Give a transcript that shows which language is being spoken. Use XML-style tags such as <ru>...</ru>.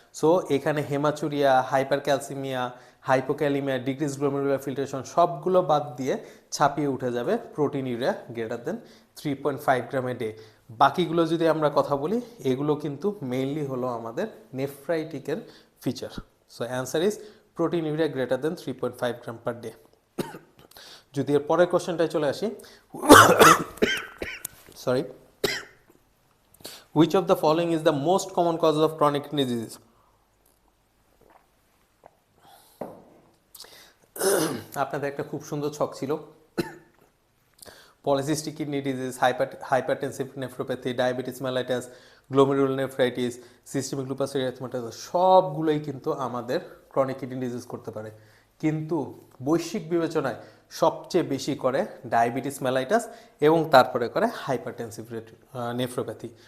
<bn>So এখানে hematuria, hyper calcaemia, hypokalaemia, decrease glomerular filtration সবগুলো বাদ দিয়ে ছাপিয়ে উঠে যাবে proteinuria greater than 3.5 gram a day. বাকিগুলো যদি আমরা কথা বলি এগুলো কিন্তু মেইনলি হলো আমাদের নেফ্রাইটিকের feature.</bn> <en>So answer is proteinuria greater than 3.5 gram per day.</en> <bn>যদি এর পরের কোশ্চেনটায় চলে আসি, sorry,</bn> <en>which of the following is the most common cause of chronic kidney disease?</en> <bn>আপনাদের একটা খুব সুন্দর ছক ছিল, polycystic kidney disease, hypertensive nephropathy, diabetes mellitus, glomerular nephritis, systemic lupus erythematosus, সবগুলোই কিন্তু আমাদের ক্রনিক কিডনি ডিজিজ করতে পারে, কিন্তু বৈশ্বিক বিবেচনায় সবচেয়ে বেশি করে ডায়াবেটিস মেলাইটাস এবং তারপরে করে হাইপারটেনসিভ নেফ্রোপ্যাথি।</bn>